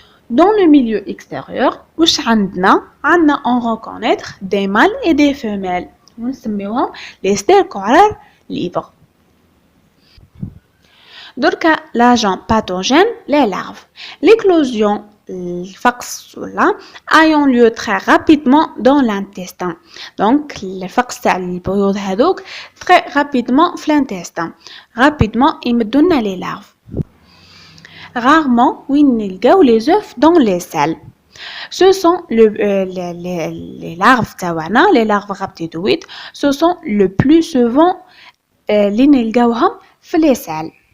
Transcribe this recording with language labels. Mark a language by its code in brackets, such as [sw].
[fr] Dans le milieu extérieur [ar] واش عندنا [fr] on reconnaître des mâles et des femelles ونسميوهم les stercorales libres. دركا l'agent pathogène les larves. L'éclosion [ar] الفقس ولا [fr] ayant lieu très rapidement dans l'intestin. [ar] Donc الفقس تاع البيوض هذوك [fr] très rapidement [ar] في l'intestin. [fr] Rapidement يمدونا les larves. Rarement [ar] وين نلقاو [fr] les œufs dans les selles. Ce sont les larves تاعنا les larves raptidoïdes. Ce sont le plus souvent [ar] اللي نلقاوهم في [fr] les selles.